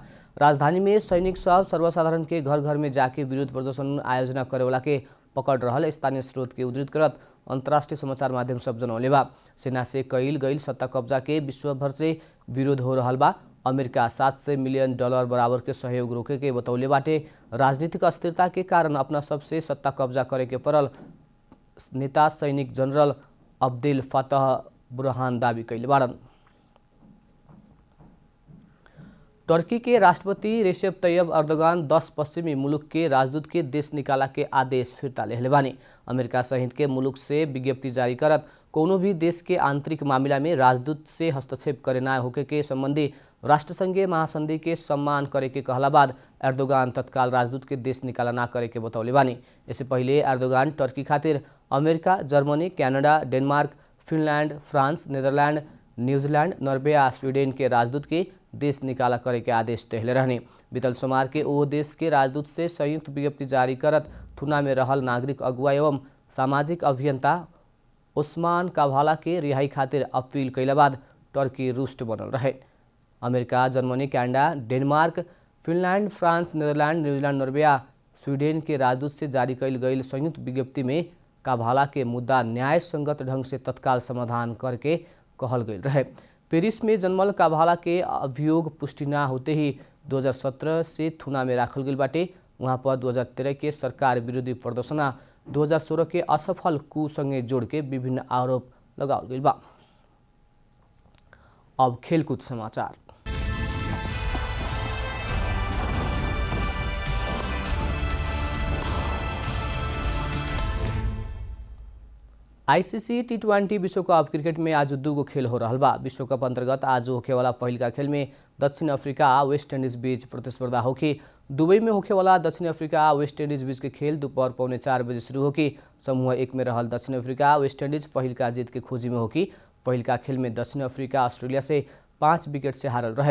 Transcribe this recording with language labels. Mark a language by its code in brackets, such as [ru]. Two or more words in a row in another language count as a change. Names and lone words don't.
[bho] राजधानी में सैनिक सब सर्वसाधारण के घर घर में जाके विरोध प्रदर्शन आयोजना करे वाला के पकड़ रहल स्थानीय स्रोत के उद्धृत करत अंतर्राष्ट्रीय समाचार माध्यम सब जनौले बा। सेना से कईल गईल सत्ता कब्जा के विश्वभर से विरोध हो रहल बा। अमेरिका $700 मिलियन बराबर के सहयोग रोके के बतौले बाटे। राजनीतिक अस्थिरता के कारण अपना सबसे सत्ता कब्जा करे के पड़ल नेता सैनिक जनरल अब्देल फतह बुरहान दावी कैले बाड़न। टर्की के राष्ट्रपति रेसेप तैयब अर्दोगान 10 पश्चिमी मुल्क के राजदूत के देश निकाला के आदेश फिरता लेहले बानी। अमेरिका सहित के मुल्क से विज्ञप्ति जारी करत कोनो भी देश के आंतरिक मामला में राजदूत से हस्तक्षेप करे ना होके के संबंधी राष्ट्रसंघीय महासंधि के सम्मान करे के कहला बाद एर्दोगान तत्काल राजदूत के देश निकाला ना करे के बतौले बानी। इससे पहले एर्दोगान टर्की खातिर अमेरिका, जर्मनी, कनाडा, डेनमार्क, फिनलैंड, फ्रांस, नीदरलैंड, न्यूजीलैंड, नॉर्वे आ स्वीडन के राजदूत के देश निकाला करे के आदेश देहले रहने। बीतल सोमवार के ओ देश के राजदूत से संयुक्त विज्ञप्ति जारी करत थुना में रहल नागरिक अगुवा एवं सामाजिक अभियंता ओस्मान काभाला के रिहाई खातिर अपील कैला बाद टर्की रुष्ट बनल रहे। अमेरिका, जर्मनी, कनाडा, डेनमार्क, फिनलैंड, फ्रांस, नीदरलैंड, न्यूजीलैंड, नॉर्वे आ स्वीडन के राजदूत से जारी कैल गई संयुक्त विज्ञप्ति में काभाला के मुद्दा न्याय संगत ढंग से तत्काल समाधान करके कहल गई रहे। पेरिस में जन्मल काभाला के अभियोग पुष्टि न होते ही 2017 से थुना में राखल गई बाटे। वहाँ पर 2013 के सरकार विरोधी प्रदर्शन 2016 के असफल कू संगे जोड़ के विभिन्न आरोप लगाओल गई बा। अब खेलकूद समाचार। आईसीसी T20 विश्वकप क्रिकेट में आज 2 खेल हो रहा बा। विश्वकप अंतर्गत आज होखे वाला पहिलका खेल में दक्षिण अफ्रीका आ वेस्ट इंडीज बीच प्रतिस्पर्धा होगी। दुबई में होखे वाला दक्षिण अफ्रीका आ वेस्ट इंडीज बीच के खेल दोपहर 4:45 बजे शुरू होगी। समूह 1 में रहल दक्षिण अफ्रीका वेस्ट इंडीज पहिलका जीत के खोजी में होगी। पहिलका खेल में दक्षिण अफ्रीका ऑस्ट्रेलिया से 5 विकेट से हारल रहे।